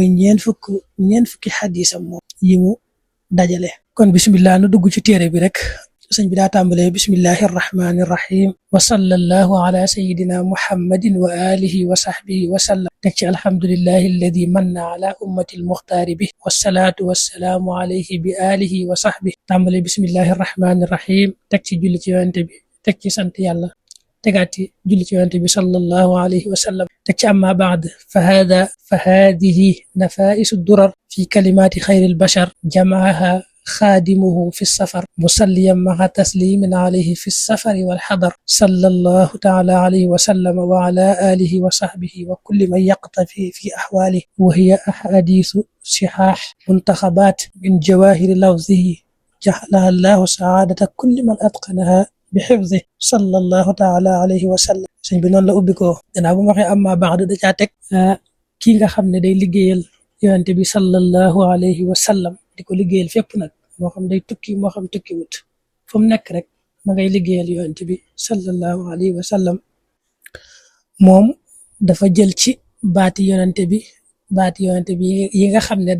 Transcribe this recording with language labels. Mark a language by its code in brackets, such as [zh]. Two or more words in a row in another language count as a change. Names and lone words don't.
[wo] ñeen fukki xadisam moom yi mu dajale kon bismillah nu dugg ci téere bi rek sëñ bi daa tàmbalee [ar] بسم الله الرحمن الرحيم وصلى الله على سيدنا محمد وعلى آله وصحبه وسلم [wo] teg ci [ar] الحمد لله الذي منّ على أمة المختار بي والصلاة والسلام عليه بآله وصحبه [wo] tàmbalee [ar] بسم الله الرحمن الرحيم [wo] teg ci julli ci yonente bi teg ci sant yàlla tegaati julli ci yonente bi [ar] صلى الله عليه وسلم [wo] teg ci [ar] أما بعد فهذه نفائس الدرر في كلمات خير البشر جمعه خادمه في السفر مصليا مع تسليم عليه في السفر والحضر صلى الله تعالى عليه وسلم وعلى آله وصحبه وكل من يقتفي في أحواله وهي أحاديث صحاح منتخبات من جواهر لفظه جعلها الله سعادة كل من أتقنها بحفظه صلى الله تعالى عليه وسلم [wo] sëñ bi noonu la ubbi ko gannaaw bu ma waxee [ar] أما بعد [wo] da caa teg kii nga xam ne day liggéeyal yonente bi [ar] صلى الله عليه وسلم [wo] di ko liggéeyal fépp nag moo xam day tukki moo xam tukki wut fu mu nekk rek ma ngay liggéeyal yonent bi [ar] صلى الله عليه وسلم [wo] moom dafa jël ci baati yonent bi yi nga xam ne